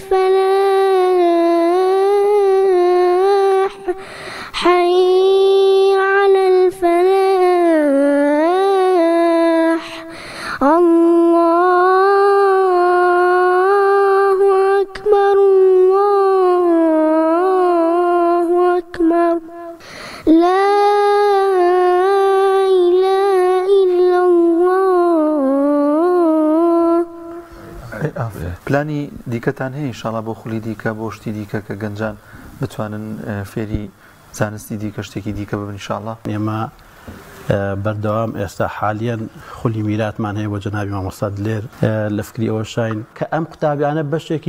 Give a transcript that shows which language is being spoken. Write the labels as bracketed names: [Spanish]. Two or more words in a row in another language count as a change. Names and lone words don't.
[Arabic] الفلاح حي على الفلاح الله أكبر الله أكبر لا إله إلا الله. [Central Kurdish] پلانی دیکەتان هەیە ئینشاڵڵا بۆ خولی دیکە بۆ شتی دیکە کە گەنجان بتوانن فێری زانستی دیکە شتێکی دیکە ببن ئینشاڵڵا؟ ئێمە بەردەوام ئێستا حالیان خولی میراتمان هەیە بۆ جەنابی مامۆستا دلێر لە فکری ئەوە شاین کە ئەم قوتابیانە بەشێکی